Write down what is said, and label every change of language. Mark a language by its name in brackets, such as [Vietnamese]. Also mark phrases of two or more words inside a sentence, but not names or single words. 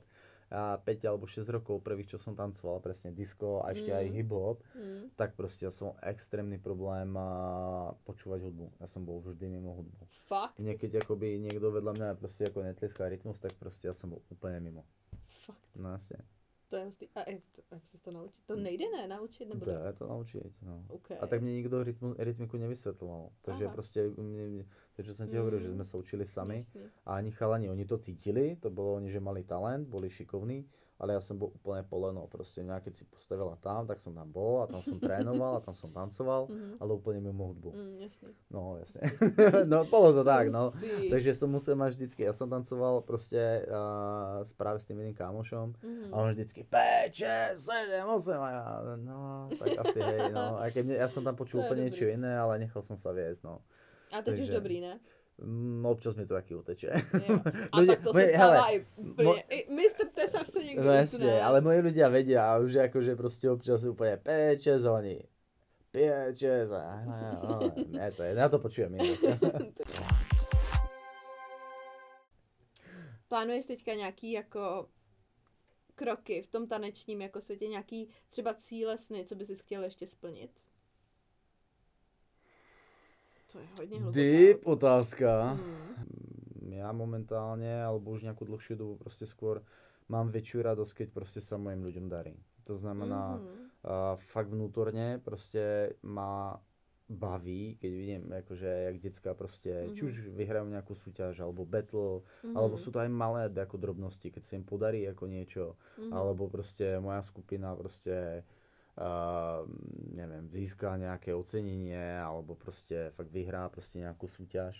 [Slovak] 5 alebo 6 rokov prvých, čo som tancoval, presne disco a ešte aj hip-hop, tak proste ja som extrémny problém počúvať hudbu. Ja som bol vždy mimo hudbu. Fakt? Niekedy akoby niekto vedľa mňa proste ako netlieská rytmus, tak proste ja som bol úplne mimo. Fakt? No jasne. [Czech] To je hustý. A jak si to naučit? To nejde naučit? Nebo [Slovak] Jde to naučiť, no. Okay. A tak mne nikto rytmiku nevysvetľoval. Takže proste, to čo som ti hovoril, že sme sa učili sami. Jasne. A ani chalani, oni to cítili, to bolo oni, že mali talent, boli šikovní, ale ja som bol úplne poleno. Proste mňa, keď si postavila tam, tak som tam bol a tam som trénoval a tam som tancoval, ale úplne mimo hudbu. Jasne. No, jasne. No, bolo to tak, no. Takže som musel mať vždycky, ja som tancoval proste práve s tým jedným kámošom a on vždycky 5, 6, 7, 8 a ja, no, tak asi hej, no. A keď ja som tam počul úplne niečo iné, ale nechal som sa viesť, no. [Czech] A teď už dobrý, ne? Občas mi to taky uteče. A tak to se stává i úplně. Mistr Tesař se někdy utne. [Slovak] Ale moji ľudia vedia a už akože proste občas úplne 5-6 oni. 5-6 ne, to je, ja to počujem inak. [Czech] Plánuješ teďka nějaký jako kroky v tom tanečním jako světě, nějaký třeba cíle, sny, co by si chtěl ještě splnit? To je hodně hluboká Deep otázka. [Slovak] Ja momentálne, alebo už nejakú dlhšiu dobu proste skôr mám väčšiu radosť, keď proste sa mojim ľuďom darí. To znamená, fakt vnútorne proste ma baví, keď vidím, akože jak decka proste, či už vyhrajú nejakú súťaž, alebo battle, alebo sú to aj malé ako drobnosti, keď sa im podarí ako niečo, alebo proste moja skupina proste neviem, získa nejaké ocenenie, alebo proste fakt vyhrá proste nejakú súťaž.